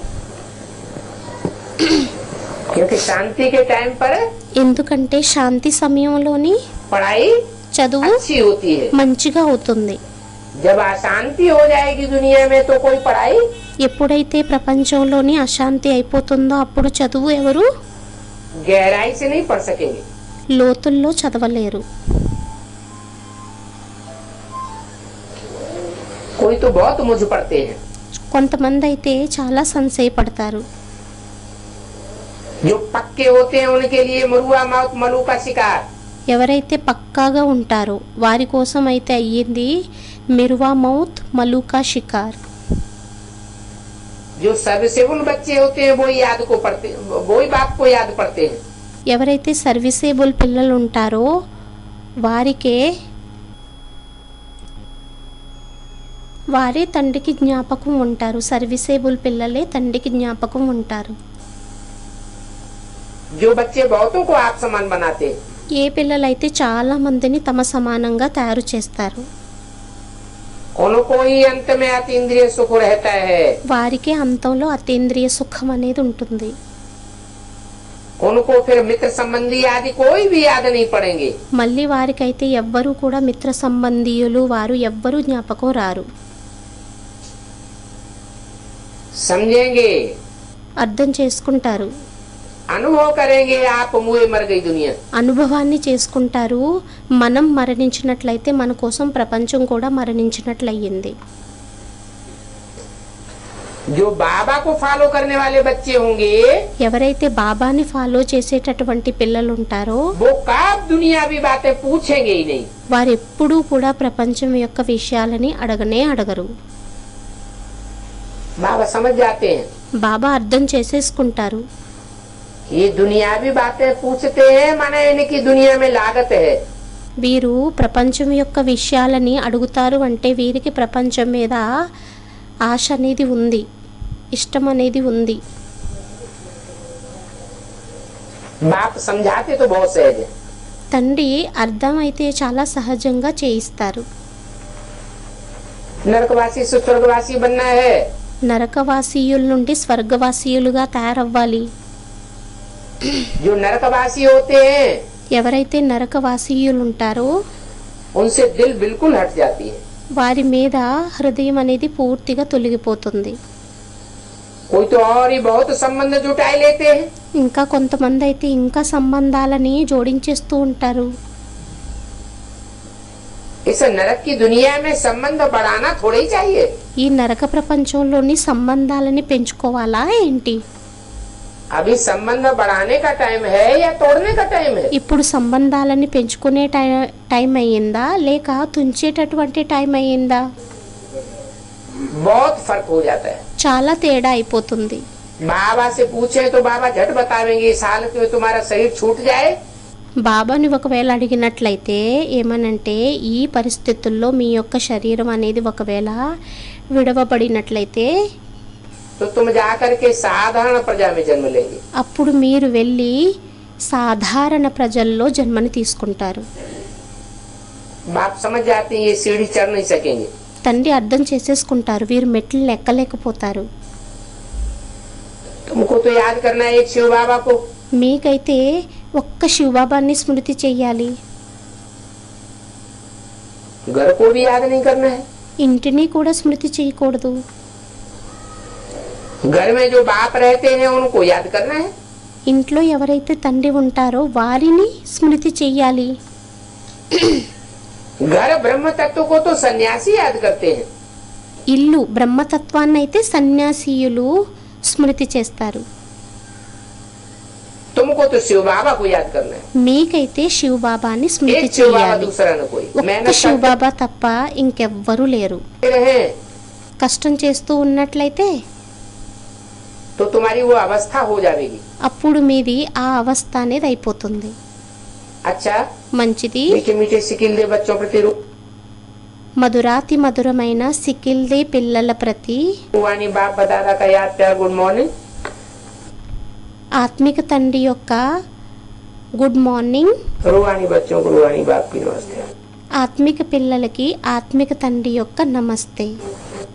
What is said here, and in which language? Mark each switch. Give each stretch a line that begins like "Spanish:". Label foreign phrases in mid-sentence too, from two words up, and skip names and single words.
Hindi: क्योंकि शांति के टाइम पर
Telugu: ఎందుకంటే శాంతి సమయంలోని
Hindi: पढ़ाई
Telugu: చదువు
Hindi: अच्छी होती है.
Telugu: మంచిగా అవుతుంది.
Hindi: जब अशांति हो जाएगी दुनिया में तो कोई पढ़ाई
Telugu: ఎప్పుడైతే ప్రపంచంలోని అశాంతి అయిపోతుందో అప్పుడు చదువు ఎవరు
Hindi: गहराई से नहीं पढ़ सकेंगे.
Telugu: లోతుల్లో చదవలేరు.
Hindi: कोई तो बहुत मुझ पढ़ते हैं.
Telugu: కొంతమంది అయితే చాలా సంశయపడతారు.
Hindi: जो पक्के होते हैं उनके लिए मरुआ मौत मलू का शिकार.
Telugu: ఎవరైతే పక్కాగా ఉంటారో వారి కోసం అయితే అయ్యింది
Hindi: मिरुवा मौत मलूका शिकार. जो सर्विसेबल बच्चे होते हैं वो याद को पढ़ते, वो ही बाप को याद पढ़ते हैं.
Telugu: ఎవరైతే సర్వీసేబుల్ పిల్లలు ఉంటారో వారే తండ్రికి జ్ఞాపకం ఉంటారు. సర్వీసేబుల్ పిల్లలే తండ్రికి జ్ఞాపకం ఉంటారు.
Hindi: जो बच्चे बहुतों को आप समान बनाते हैं.
Telugu: ఏ పిల్లలైతే చాలా మందిని తమ సమానంగా తయారు చేస్తారు
Hindi: उनको ही अंत में अतीन्द्रिय सुख रहता है.
Telugu: వారికి అంతంలో అతీంద్రియ సుఖం అనేది ఉంటుంది.
Hindi: उनको फिर मित्र संबंधी आदि कोई भी याद नहीं पड़ेंगे.
Telugu: మళ్ళీ వారికైతే ఎవ్వరూ కూడా మిత్ర సంబంధీయులు వారు ఎవ్వరూ జ్ఞాపకం రారు.
Hindi: समझेंगे,
Telugu: అర్థం చేసుకుంటారు,
Hindi: अनुभव करेंगे. आप मुए मर गई दुनिया.
Telugu: అనుభవాన్ని చేసుకుంటారు. మనం మరణించినట్లయితే మన కోసం ప్రపంచం కూడా మరణించినట్లయింది.
Hindi: जो बाबा को फॉलो करने वाले बच्चे होंगे
Telugu: ఎవరైతే బాబాని ఫాలో చేసేటటువంటి పిల్లలు ఉంటారో
Hindi: वो कब दुनियावी बातें पूछेंगे ही नहीं.
Telugu: వారు ఎప్పుడూ కూడా ప్రపంచం యొక్క విషయాలని అడగనే అడగరు.
Hindi: बाबा समझ जाते हैं.
Telugu: బాబా అర్థం చేసేసుకుంటారు.
Hindi: ये दुनियावी बातें पूछते हैं माने इनकी दुनिया में लागत है.
Telugu: వీరు ప్రపంచం యొక్క విషయాలని అడుగుతారు అంటే వీరికి ప్రపంచం మీద ఆశ అనేది ఉంది, ఇష్టం అనేది ఉంది.
Hindi: बाप समझाते तो बहुत सहज है.
Telugu: తండ్రి అర్థం అయితే చాలా సహజంగా చేయిస్తారు.
Hindi: नरकवासी से स्वर्गवासी बनना है.
Telugu: నరకవాసీయుల నుండి స్వర్గవాసీయులుగా తయారవ్వాలి.
Hindi: जो नरकवासी होते हैं
Telugu: ఎవరైతే నరకవాసీయులు ఉంటారో
Hindi: उनसे दिल बिल्कुल हट जाती है.
Telugu: వారి మీద హృదయం అనేది పూర్తిగా తొలగిపోతుంది.
Hindi: कोई तो और ही बहुत संबंध जुटाए लेते हैं.
Telugu: ఇంకా కొంతమంది అయితే ఇంకా సంబంధాలని జోడించేస్తూ ఉంటారు.
Hindi: इस नरक की दुनिया में संबंध बढ़ाना थोड़ा ही चाहिए.
Telugu: ఈ నరక ప్రపంచంలోని సంబంధాలని పెంచుకోవాలా ఏంటి?
Hindi: अभी संबंध बढ़ाने का टाइम है या तोड़ने का टाइम है.
Telugu: ఇప్పుడు సంబంధాలని పెంచుకునే టైం అయ్యిందా లేక తుంచేటటువంటి టైం అయ్యిందా?
Hindi: बहुत फर्क हो जाता है.
Telugu: చాలా తేడా అయిపోతుంది.
Hindi: बाबा से पूछे तो बाबा झट बतावेंगे इस हालत में तुम्हारा शरीर छूट जाए
Telugu: బాబాని ఒకవేళ అడిగినట్లయితే ఏమనంటే ఈ పరిస్థితుల్లో మీ యొక్క శరీరం అనేది ఒకవేళ విడవబడినట్లయితే
Hindi: तो तुम जाकर के साधारण प्रजा में जन्म लेंगे.
Telugu: అప్పుడు మీరు వెళ్ళి సాధారణ ప్రజల్లో జన్మని తీసుకుంటారు.
Hindi: बाप समझ जाते हैं ये सीढ़ी चढ़ नहीं सकेंगे.
Telugu: తండ్రి అర్థం చేసేసుకుంటారు వీరు మెట్లు ఎక్కలేకపోతారు.
Hindi: तुमको तो याद करना है एक शिव बाबा को.
Telugu: మీకైతే ఒక్క శివబాబాని స్మృతి చెయ్యాలి.
Hindi: घर को भी याद नहीं करना है.
Telugu: ఇంటిని కూడా స్మృతి చేయకూడదు.
Hindi: घर में जो बाप रहते हैं उनको याद करना है.
Telugu: ఇంట్లో ఎవరైతే తండ్రి ఉంటారో వారిని స్మృతి చెయ్యాలి.
Hindi: घर ब्रह्म तत्व को तो सन्यासी याद करते हैं.
Telugu: ఇల్లు బ్రహ్మతత్వాన్ని అయితే సన్యాసీయులు స్మృతి చేస్తారు.
Hindi: तुमको तो शिव बाबा को याद करना है.
Telugu: మీకైతే శివబాబాని స్మృతి
Hindi: एक शिव बाबा
Telugu: చేయాలి.
Hindi: दूसरा न कोई.
Telugu: ఒక్క
Hindi: मेहनत
Telugu: శివబాబా తప్ప ఇంకెవ్వరూ లేరు.
Hindi: करते रहे
Telugu: కష్టం చేస్తూ ఉన్నట్లయితే
Hindi: तो तुम्हारी वो अवस्था हो जाएगी.
Telugu: అప్పుడు మీది ఆ అవస్థ అనేది అయిపోతుంది.
Hindi: अच्छा
Telugu: మంచిది.
Hindi: मीठे मीठे सिकिल दे बच्चों प्रति
Telugu: మధురాతి మధురమైన సికిల్దే పిల్లల ప్రతి
Hindi: रूहानी बाप दादा का याद प्यार
English: good morning.
Telugu: ఆత్మిక తండ్రి యొక్క
English: good morning.
Hindi: रूहानी बच्चों को रूहानी बाप की नमस्ते.
Telugu: ఆత్మిక పిల్లలకి ఆత్మిక తండ్రి యొక్క నమస్తే.